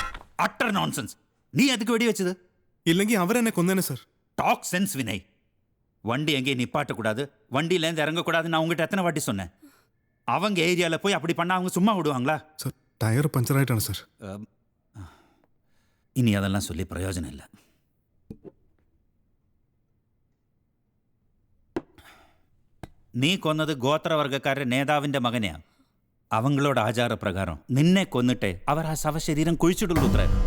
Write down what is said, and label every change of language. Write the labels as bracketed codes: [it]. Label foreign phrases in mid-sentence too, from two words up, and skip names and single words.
[ml] നോൺസെൻസ്. നീ അതൊക്കെ വെടി വെച്ചത്? ഇല്ലെങ്കിൽ അവരെന്നെ കൊന്നേനെ സർ. [en] Talk sense വിനയ്. [ta] வண்டி எங்கேயும் நிப்பாட்டக்கூடாது, வண்டியிலேருந்து இறங்கக்கூடாது. நான் உங்ககிட்ட எத்தனை வாட்டி சொன்னேன்? அவங்க ஏரியாவில் போய் அப்படி பண்ணால் அவங்க சும்மா விடுவாங்களா? சார் [en] tyre puncture [ta] ஆயிட்டாണ് சார். [ml] ഇനി അതെല്ലാം சொல்லி പ്രയോജനമില്ല. നീ കൊന്നത് ഗോത്രവർഗക്കാരുടെ നേതാവിൻ്റെ മകനെയാണ്. അവങ്ങളോട് ആചാരപ്രകാരം നിന്നെ കൊന്നിട്ടേ അവർ ആ ശവശരീരം കുഴിച്ചിടുള്ളൂ അത്രേ.